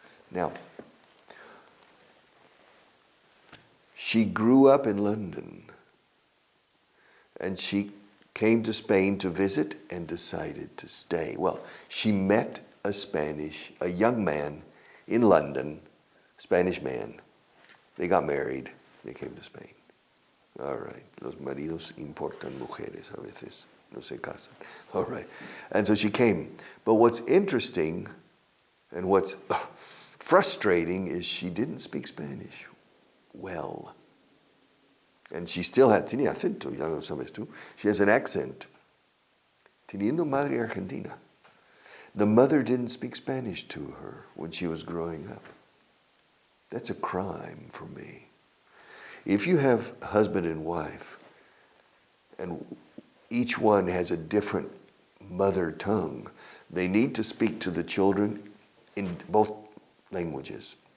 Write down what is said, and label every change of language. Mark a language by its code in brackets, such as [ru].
[en] Now, she grew up in London, and she came to Spain to visit and decided to stay. Well, she met a young man in London, Spanish man. They got married. They came to Spain. All right. [es] Los maridos importan mujeres a veces. No se casan. [en] All right. And so she came. But what's interesting and what's frustrating is she didn't speak Spanish well. And she still [es] tenía acento, ya lo sabes tú. [en] She has an accent. [es] Teniendo madre argentina. [en] The mother didn't speak Spanish to her when she was growing up. That's a crime for me. If you have a husband and wife, and each one has a different mother tongue, they need to speak to the children in both languages.